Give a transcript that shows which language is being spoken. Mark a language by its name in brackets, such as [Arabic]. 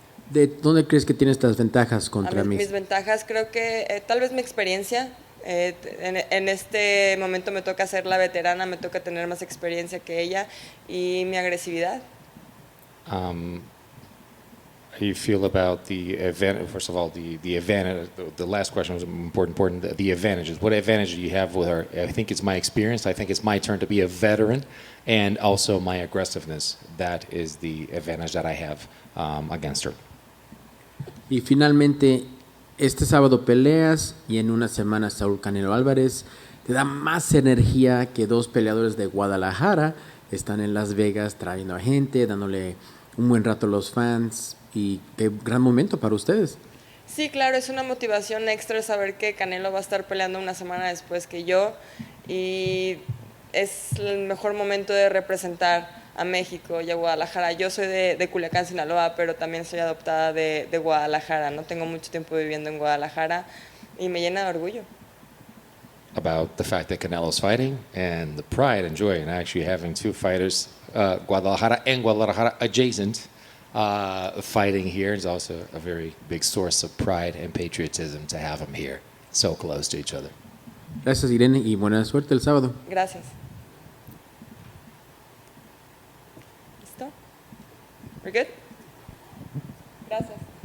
[Spanish] ¿De dónde crees que tiene estas ventajas contra Mis Macy? ventajas creo que tal vez mi experiencia. En este momento me toca ser la veterana, me toca tener más experiencia que ella y mi agresividad. [English] How you feel about the advantage? First of all, the advantage. The last question was important. The advantages. What advantage do you have with her? I think it's my experience. I think it's my turn to be a veteran, and also my aggressiveness. That is the advantage that I have against her. [Spanish] Y finalmente, este sábado peleas y en una semana Saúl Canelo Álvarez te da más energía que dos peleadores de Guadalajara. Están en Las Vegas trayendo a gente, dándole un buen rato a los fans y qué gran momento para ustedes. Sí, claro, es una motivación extra saber que Canelo va a estar peleando una semana después que yo y es el mejor momento de representar a México y a Guadalajara. Yo soy de Culiacán, Sinaloa, pero también soy adoptada de Guadalajara. No tengo mucho tiempo viviendo en Guadalajara y me llena de orgullo. [English] About the fact that Canelo's fighting and the pride and joy in actually having two fighters, Guadalajara and Guadalajara adjacent, fighting here is also a very big source of pride and patriotism to have them here, so close to each other. [Spanish] Gracias, Irene, y buena suerte el sábado. Gracias. ¿Listo? We're good? Gracias.